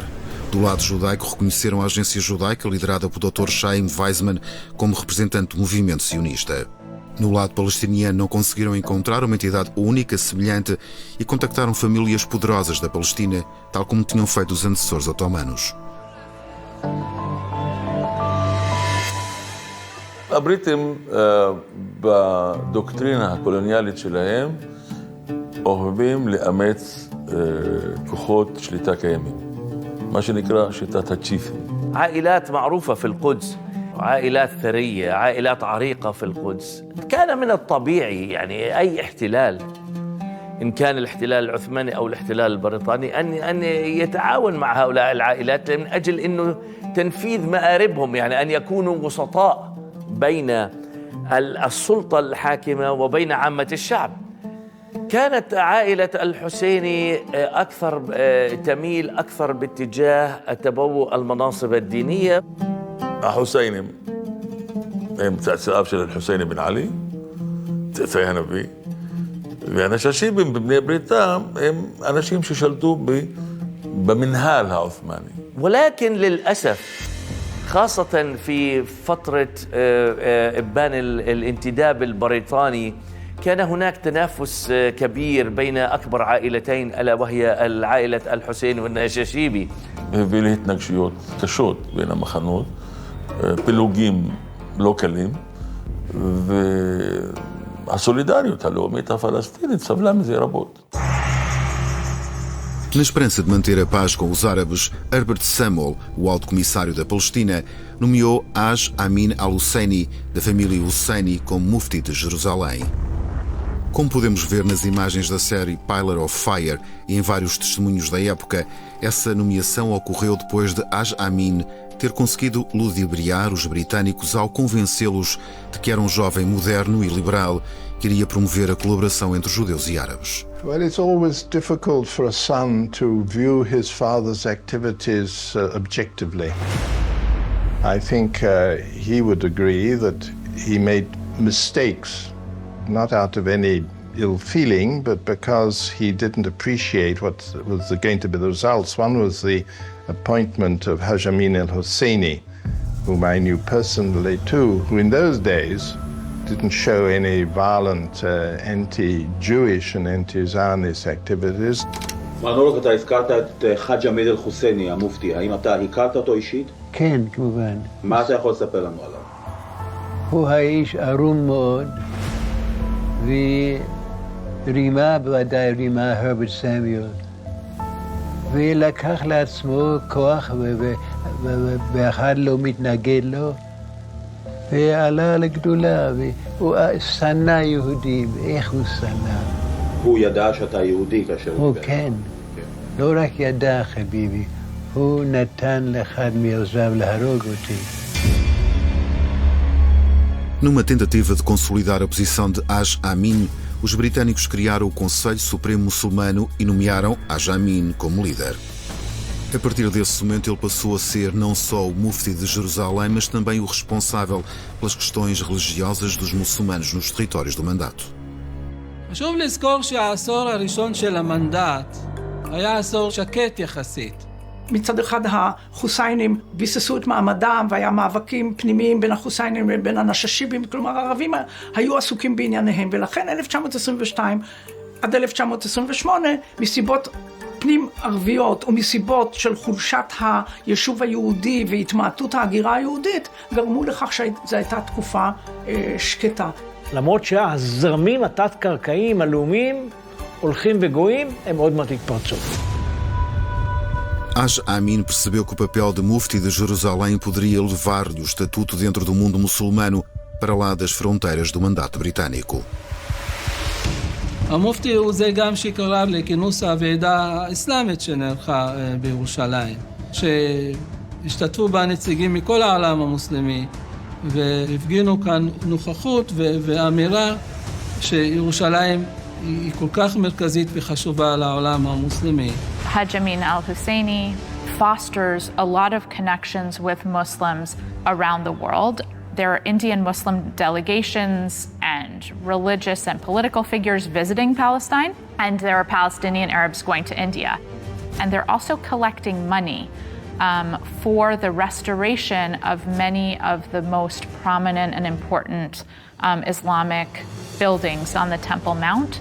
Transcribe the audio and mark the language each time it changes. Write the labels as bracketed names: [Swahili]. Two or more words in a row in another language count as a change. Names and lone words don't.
[Portuguese] Do lado judaico, reconheceram a agência judaica liderada por Dr. Chaim Weizmann como representante do movimento sionista. No lado palestiniano, não conseguiram encontrar uma entidade única, semelhante, e contactaram famílias poderosas da Palestina, tal como tinham feito os antecessores otomanos. [Hebrew] הבריטים בדוקטרינה הקולוניאלית שלהם אוהבים לאמץ כוחות שליטה קיימים, מה שנקרא שיטת הצ'יפים. [Arabic] عائلات معروفة في القدس، عائلات ثرية، عائلات عريقة في القدس. كان من الطبيعي يعني أي احتلال، إن كان الاحتلال العثماني أو الاحتلال البريطاني، أن يتعاون مع هؤلاء العائلات من أجل إنه تنفيذ مآربهم، يعني أن يكونوا وسطاء بين السلطة الحاكمة وبين عامة الشعب. كانت عائلة الحسيني أكثر تميل أكثر باتجاه تبوء المناصب الدينية. [Hebrew] החוסיינים הם צאצאיו של אל-חוסייני בן עלי, צאצאי הנביא, והנשאשיבים בבני בריתם הם אנשים ששלטו במנהל העות'מאני. [Arabic] ولكن للأسف خاصة في فترة إبان الانتداب البريطاني كان هناك تنافس كبير بين أكبر عائلتين ألا وهي العائلة الحسين والنشاشيبي. [Hebrew] הביא להתנגשויות קשות בין המחנות, פילוגים לא קלים, והסולידריות הלאומית הפלסטינית סבלה מזה רבות. [Portuguese] Na esperança de manter a paz com os árabes, Herbert Samuel, o alto comissário da Palestina, nomeou Haj Amin al-Husseini, da família Husseini, como mufti de Jerusalém. Como podemos ver nas imagens da série Pillar of Fire e em vários testemunhos da época, essa nomeação ocorreu depois de Haj Amin ter conseguido ludibriar os britânicos ao convencê-los de que era um jovem moderno e liberal que iria promover a colaboração entre judeus e árabes. [English] Well, it's always difficult for a son to view his father's activities objectively. I think he would agree that he made mistakes, not out of any ill feeling, but because he didn't appreciate what was going to be the results. One was the appointment of Haj Amin al-Husseini, whom I knew personally too, who in those days didn't show any violent anti-Jewish and anti-Zionist activities. [Hebrew] מנור, אתה הזכרת את חאג' עמיד אל-חוסייני, המופתי. האם אתה הכרת אותו אישית? כן, כמובן. מה אתה יכול לספר לנו עליו? הוא האיש ארום מאוד, ורימה, בוודאי רימה הרברט סמיול, ולקח לעצמו כוח, ואחד לא מתנגד לו, ועלה לגדולה, והוא שנא יהודים. איך הוא שנא? הוא ידע שאתה יהודי כאשר הוא כן. לא רק ידע, חביבי, הוא נתן לאחד מיוזביו להרוג אותי. [Portuguese] Numa tentativa de consolidar a posição de Haj Amin, os britânicos criaram o Conselho Supremo Muçulmano e nomearam Haj Amin como líder. A partir desse momento, ele passou a ser não só o mufti de Jerusalém, mas também o responsável pelas questões religiosas dos muçulmanos nos territórios do mandato. [Hebrew] חשוב לזכור שהעשור הראשון של המנדט היה עשור שקט יחסית. מצד אחד החוסיינים ביססו את מעמדם והיה מאבקים פנימיים בין החוסיינים ובין הנששיבים, כלומר הערבים היו עסוקים בענייניהם, ולכן 1922 עד 1928 מסיבות פנים ערביות ומסיבות של חולשת היישוב היהודי והתמעטות ההגירה היהודית גרמו לכך שזו הייתה תקופה שקטה. למרות שהזרמים התת-קרקעיים הלאומיים הולכים וגויים, הם עוד מעט התפרצו. [Portuguese] Haj Amin percebeu que o papel de mufti de Jerusalém poderia levar-lhe o estatuto dentro do mundo muçulmano para lá das fronteiras do mandato britânico. [Hebrew] המופתי הוא זה גם שקרב לכינוס הוועידה האסלאמית שנערכה בירושלים, שהשתתפו בה נציגים מכל העולם המוסלמי, והפגינו כאן נוכחות ואמירה שירושלים היא כל כך מרכזית וחשובה לעולם המוסלמי. [English] Haj Amin al-Husseini fosters a lot of connections with Muslims around the world. There are Indian Muslim delegations and religious and political figures visiting Palestine, and there are Palestinian Arabs going to India. And they're also collecting money for the restoration of many of the most prominent and important Islamic buildings on the Temple Mount.